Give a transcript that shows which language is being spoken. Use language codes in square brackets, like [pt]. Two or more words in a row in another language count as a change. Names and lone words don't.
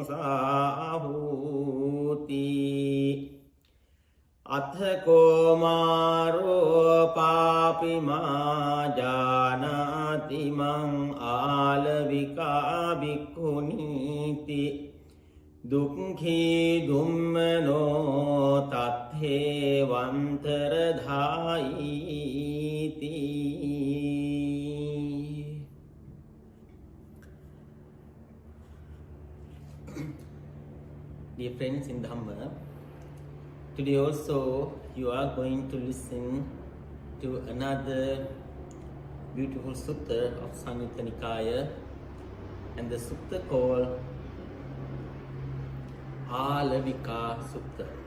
[pi] සාහූති අත්ථකෝ මාරෝ පාපිමා ජානාති මං ආලවිකා භික්ඛුනීති දුක්ඛී දුම්මනෝ තත්ථේ වන්තරධායිති. [en] Dear friends in Dhamma, today also you are going to listen to another beautiful sutta of Samyutta Nikaya, and the sutta called Alavika Sutta.